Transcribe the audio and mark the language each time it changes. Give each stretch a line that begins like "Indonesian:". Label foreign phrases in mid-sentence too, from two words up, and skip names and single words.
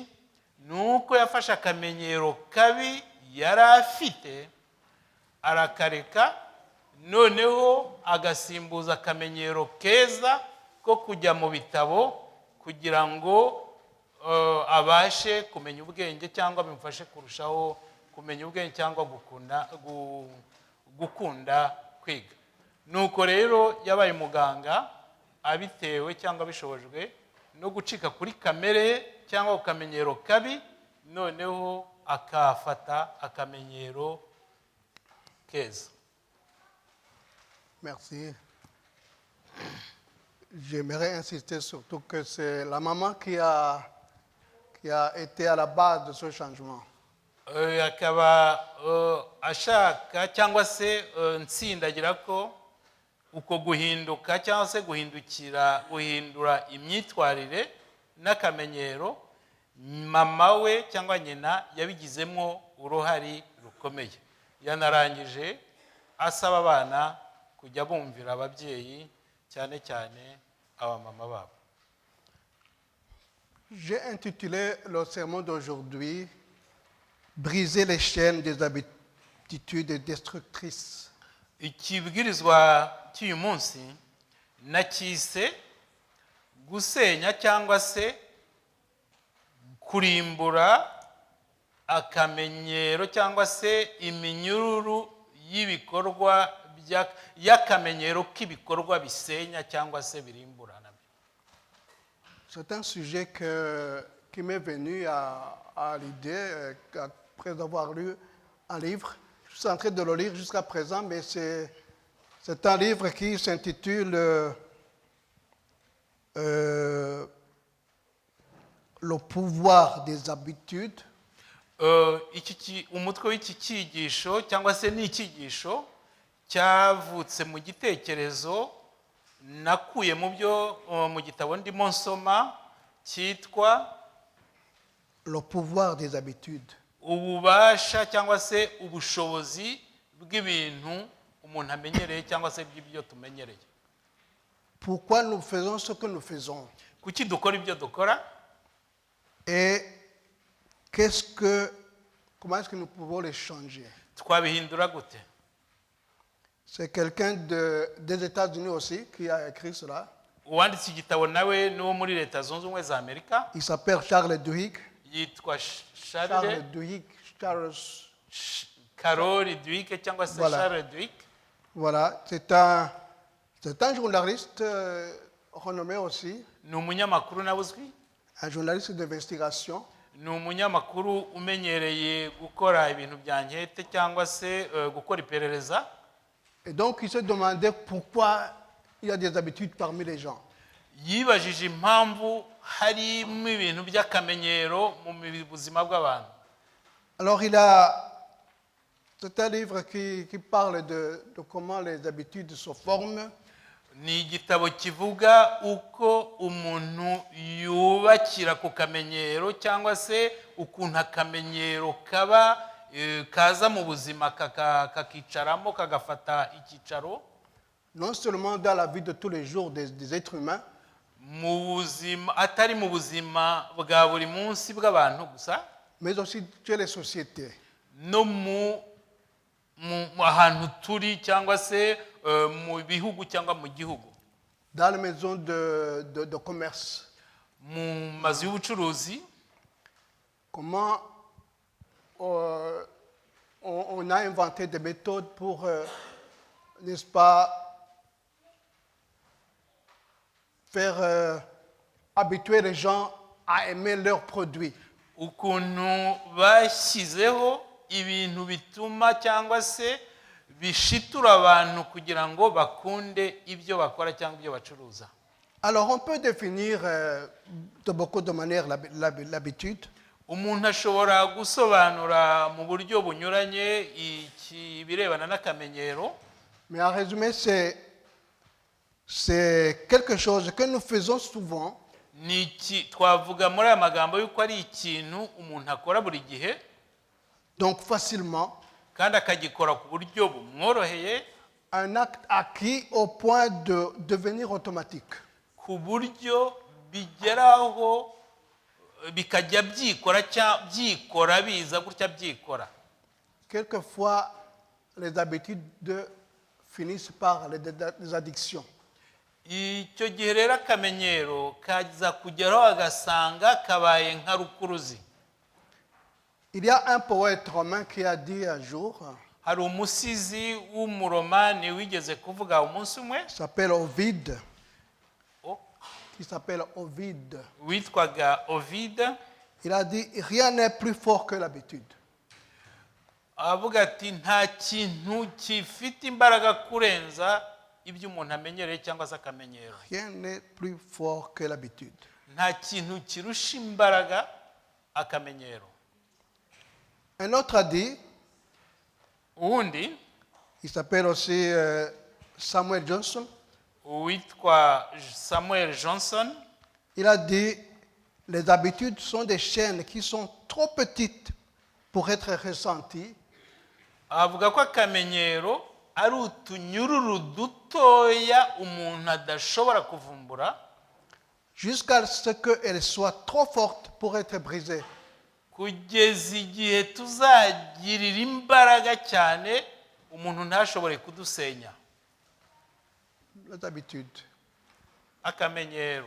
Kinyarwanda: Nuko yafashe akamenyero kabi yari afite arakareka, noneho agasimbuza akamenyero keza ko kujya mu bitabo kugira ngo abashe kumenya ubwenge cyangwa bimufashe kurushaho kumenya ubwenge cyangwa gukunda kwiga. nuko rero yabaye umuganga abitewe cyangwa bishobojwe no gucika kuri kamere cyangwa ku kamenyero kabi, noneho akafata akamenyero keza.
French: Merci. J'aimerais insister surtout que c'est la maman qui a été à la base de ce changement.
Kinyarwanda: Akaba ashaka cyangwa se nsindagira ko uko guhinduka cyangwa se guhindura imyitwarire n'akamenyero mama we cyangwa nyina yabigizemo uruhari rukomeye. Yanarangije asaba abana kujya bumvira ababyeyi cyane cyane abamama babo.
French: J'ai intitulé le sermon d'aujourd'hui Briser les chaînes des habitudes destructrices.
Kinyarwanda: Ikibwirizwa cy'uyu munsi nacyise gusenya cyangwa se kurimbura akamenyero cyangwa se iminyururu y'ibikorwa y'akamenyero k'ibikorwa bisenya cyangwa se birimburana.
French: C'est un sujet qui m'est venu à l'idée après avoir lu un livre. Je suis en train de le lire jusqu'à présent, mais c'est un livre qui s'intitule Le pouvoir des habitudes.
Kinyarwanda: Umutwe w'iki cyigisho cyangwa se n'icyigisho cyavutse mu gitekerezo nakuye mu gitabo ndimo nsoma cyitwa
French: Le pouvoir des habitudes.
Kinyarwanda: Ububasha cyangwa se ubushobozi bw'ibintu umuntu amenyereye cyangwa se by'ibyo tumenyereye.
French: Pourquoi nous faisons ce que nous faisons?
Kinyarwanda: Kuki dukora ibyo dukora?
French: Et comment est-ce que nous pouvons les changer?
Kinyarwanda: Twabihindura gute?
French: C'est quelqu'un des États-Unis aussi qui a écrit cela.
Kinyarwanda: Uwanditse igitabo nawe n'uwo muri Leta Zunze Ubumwe za Amerika.
French: Il s'appelle Charles Duhigg.
Kinyarwanda: Yitwa Charles Duhigg. Carol Duhigg cyangwa se Charles Duhigg.
French: Voilà, c'est un journaliste renommé aussi.
Kinyarwanda: Ni umunyamakuru nabuzwi.
French: Un journaliste d'investigation.
Kinyarwanda: Ni umunyamakuru umenyereye gukora ibintu bya nkete cyangwa se gukora iperereza.
French: Et donc il se demandait pourquoi il y a des habitudes parmi les gens.
Kinyarwanda: Yibajije impamvu harimo ibintu by'akamenyero mu buzima bw'abantu.
French: Alors c'est un livre qui parle de comment les habitudes se forment.
Kinyarwanda: Ni igitabo kivuga uko umuntu yubakira ku kamenyero cyangwa se ukuntu akamenyero kaza mu buzima kakicaramo kagafata icyicaro.
French: Non seulement dans la vie de tous les jours des êtres humains,
Kinyarwanda: atari mu buzima bwa buri munsi bw'abantu gusa,
French: mais aussi chez les sociétés.
Kinyarwanda: No mu ahantu turi cyangwa se mu bihugu cyangwa mu gihugu.
French: Dans les maisons de commerce.
Kinyarwanda: Mu mazu y'ubucuruzi.
French: Comment on a inventé des méthodes pour, n'est-ce pas, faire habituer les gens à aimer leurs produits.
Kinyarwanda: Ukuntu bashyizeho ibintu bituma cyangwa se bishitura abantu kugira ngo bakunde ibyo bakora cyangwa ibyo bacuruza.
French: Alors on peut définir de beaucoup de manières l'habitude.
Kinyarwanda: Umuntu ashobora gusobanura mu buryo bunyuranye ibirebana n'akamenyero.
French: Mais en résumé, c'est quelque chose que nous faisons souvent.
Kinyarwanda: Twavuga muri aya magambo yuko ari ikintu umuntu akora buri gihe.
French: Donc facilement.
Kinyarwanda: Kandi akagikora ku buryo bumworoheye.
French: Un acte acquis au point de devenir automatique.
Kinyarwanda: Ku buryo bigeraho bikajya byikora biza gutya byikora.
French: Quelquefois, les habitudes finissent par les addictions.
Kinyarwanda: Icyo gihe rero akamenyero kaza kugeraho agasanga kabaye nka rukuruzi.
French: Il y a un poète romain qui a dit un jour,
Kinyarwanda: hari umusizi w'umuromani wigeze kuvuga umunsi umwe
French: Il s'appelle Ovide. oh, Il s'appelle Ovide.
Kinyarwanda: witwaga Ovide.
French: Il a dit, rien n'est plus fort que l'habitude.
Kinyarwanda: avuga ati nta kintu gifite imbaraga kurenza ibyo umuntu amenyereye cyangwa se akamenyero.
French: Rien n'est plus fort que l'habitude.
Kinyarwanda: nta kintu kirusha imbaraga akamenyero.
French: Un autre a dit,
Kinyarwanda: uwundi
French: il s'appelle aussi Samuel Johnson,
Kinyarwanda: witwa Samuel Johnson
French: il a dit, les habitudes sont des chaînes qui sont trop petites pour être ressenties,
Kinyarwanda: avuga ko akamenyero ari utunyururu dutoya umuntu adashobora kuvumbura
French: jusqu'à ce qu'elles soient trop fortes pour être brisées.
Kinyarwanda: kugeza igihe tuzagirira imbaraga cyane umuntu ntashobore kudusenya.
French: Les habitudes.
Kinyarwanda: akamenyero